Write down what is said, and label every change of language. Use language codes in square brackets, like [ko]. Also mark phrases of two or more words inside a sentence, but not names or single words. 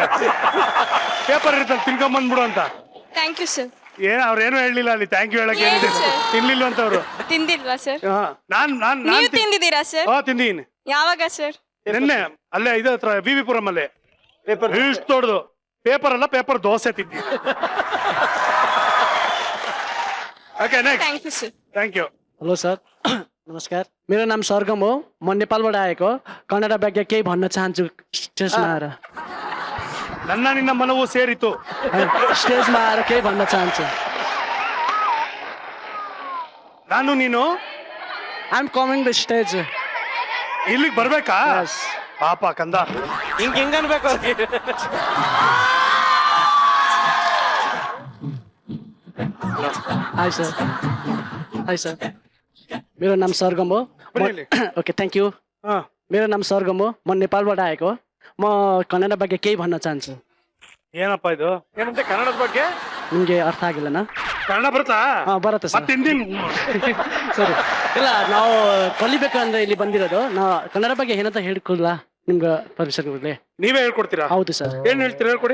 [kn] ಪೇಪರ್ ಇರ್ತದೆ, ತಿನ್ಕೊಂಬಂದ್ಬಿಡು ಅಂತ. [en] Thank you sir. [kn] ಅವ್ರೇನು ಹೇಳಲಿಲ್ಲ ಅಲ್ಲಿ [en] thank you [kn] ಹೇಳಕ್ಕೆ. ಏನು sir? ತಿನ್ಲಿಲ್ಲ ಅಂತ ಅವ್ರು. ತಿಂದಿಲ್ವಾ ಸರ್? ನಾನ್ ನೀವು ತಿಂದಿದ್ದೀರಾ ಸರ್? ತಿಂದೀನಿ. ಯಾವಾಗ ಸರ್? ನಿನ್ನೆ ಅಲ್ಲೇ ಇದು ಹತ್ರ ವಿವಿಪುರಂ ಅಲ್ಲೇ ಪೇಪರ್ ಇಷ್ಟು ದೊಡ್ಡದು ಪೇಪರ್ ಅಲ್ಲ, ಪೇಪರ್ ದೋಸೆ ತಿಂದಿ. [en] Okay, next. Thank you sir. Thank you. [ne] हेलो सर, नमस्कार. मेरो नाम सरगम हो. म नेपालबाट आएको. कन्नड ಬಗ್ಗೆ केही भन्न चाहन्छु स्टेजमा आएर. [kn] ನನ್ನ ನಿನ್ನ ಮನವು ಸೇರಿತು. [ne] स्टेजमा आएर केही भन्न चाहन्छु. [kn] ನಾನು ನೀನು [en] I am coming the stage. [kn] ಇಲ್ಲಿಗೆ ಬರ್ಬೇಕಾ? ಪಾಪ ಕಂದ, ಹಿಂಗ್ ಅನ್ಬೇಕು ಅವ್ರಿಗೆ. [en] Hi sir. Hi sir. [ne] मेरो नाम सरगम हो. ओके, [en] thank you. [ne] मेरो नाम सरगम हो. म नेपालबाट आएको. म कन्नड ಬಗ್ಗೆ केही भन्न चाहन्छु. [kn] ಏನಪ್ಪ ಇದು? ಏನಂತೆ ಕನ್ನಡದ ಬಗ್ಗೆ? ನಿಮಗೆ ಅರ್ಥ ಆಗಿಲ್ಲನಾ? ಕನ್ನಡ ಬರುತ್ತಾ? ಬರುತ್ತೆ ಸರ್. ಮತ್ತೆ ಹಿಂದಿನ ಸರಿ, ಇಲ್ಲ ನಾವು ಕಲಿಬೇಕು ಅಂದ್ರೆ ಇಲ್ಲಿ ಬಂದಿರೋದು. ನಾವು ಕನ್ನಡ ಬಗ್ಗೆ ಏನಂತ ಹೇಳ್ಕೊಡ್ಲಾ ನಿಮ್ಗೆ ಪರ್ಮಿಷನ್ ಕೊಡ್ಲಿ? ನೀವೇ ಹೇಳ್ಕೊಡ್ತೀರಾ? ಹೌದು ಸರ್. ಏನ್ ಹೇಳ್ತೀರಾ ಹೇಳ್ಕೊಡಿ.